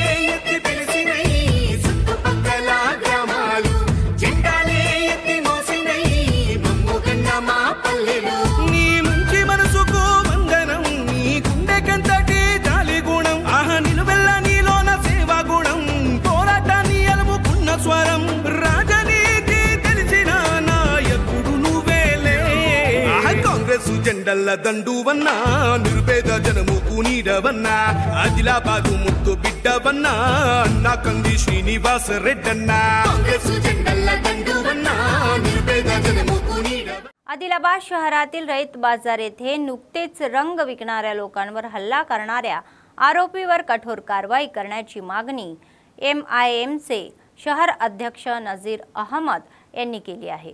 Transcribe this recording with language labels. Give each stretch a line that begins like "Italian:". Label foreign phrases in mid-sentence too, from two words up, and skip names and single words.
Telugu: ఎత్తి పిలిచినై చుట్టుపక్కల గ్రామాలు జెండాలే ఎత్తి మోసినై మమ్ముగన్న మా పల్లెలు నీ మంచి మనసుకు వందనం నీ గుండెకంతటి జాలి గుణం ఆహ నిలువెల్ల నీలోన సేవా గుణం పోరాటాన్ని అలుముకున్న స్వరం రాజనీతి తెలిసిన నాయకుడు కాంగ్రెస్ జెండల దండువన్నా నిర్భేద జనముకు నీడవన్నా ఆదిలాబాదు ముద్దు బిడ్డవన్నా అన్న కంది శ్రీనివాస రెడ్డన్నా కాంగ్రెస్ జెండల దండువన్నా నిర్భేద జనముకు నీడవన్నా।
Marathi: आदिलाबाद शहरातील रईत बाजार येथे नुकतेच रंग विकणाऱ्या लोकांवर हल्ला करणाऱ्या आरोपीवर कठोर कारवाई करण्याची मागणी MIMचे शहर अध्यक्ष नजीर अहमद यांनी केली आहे।